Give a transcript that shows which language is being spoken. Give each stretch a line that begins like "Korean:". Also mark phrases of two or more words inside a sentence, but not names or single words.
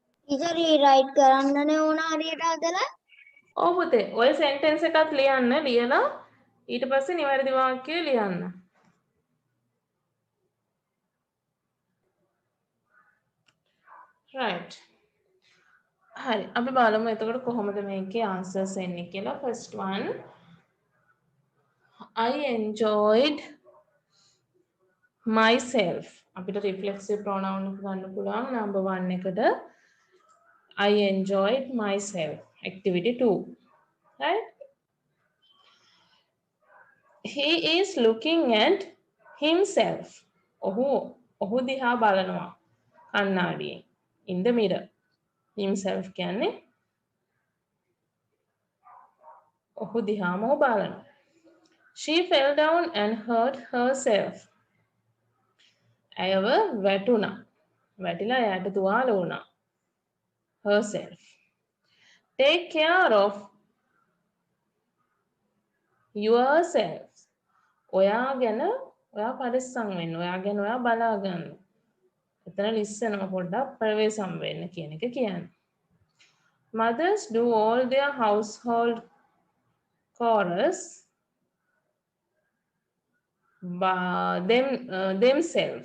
English: teacher rewrite
Sinhala: කරන්නනේ ඕන හරියට හදලා. ඔව් පුතේ ඔය සෙන්ටෙන්ස් එකත් ලියන්න ලියලා ඊට පස්සේ නිවැරදි වාක්‍යය ලියන්න. right හරි අපි බලමු එතකොට කොහොමද මේකේ answers එන්නේ කියලා.
English: first one I enjoyed myself අපිට reflexive pronoun එක
Sinhala: ගන්න පුළුවන්
English: number 1 එකට I enjoyed myself activity 2 right he is looking at himself
Sinhala: ඔහු දිහා බලනවා කණ්ණාඩියෙන්
English: in the mirror himself
Sinhala: කියන්නේ ඔහු දිහාම බලනවා.
English: She fell down and hurt herself.
Sinhala: ඇයව වැටුණා. වැටිලා එයාට තුවාල වුණා.
English: herself. Take care of yourself.
Sinhala: ඔයා ගැන ඔයා පරිස්සම් වෙන්න. ඔයා ගැන ඔයා බලා ගන්න. එතන ලිස්සනවා පොඩ්ඩක් ප්‍රවේශම් වෙන්න කියන එක කියන්නේ.
English: Mothers do all their household chores themselves.